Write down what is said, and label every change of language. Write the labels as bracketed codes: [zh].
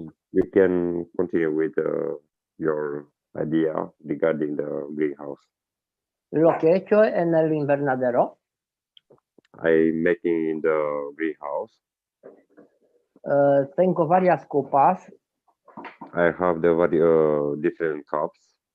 [en] You can continue with your idea regarding the greenhouse. [es] Lo que he hecho en el invernadero, [en] I'm making in the greenhouse. [es] tengo varias copas, [en] I have the different cups,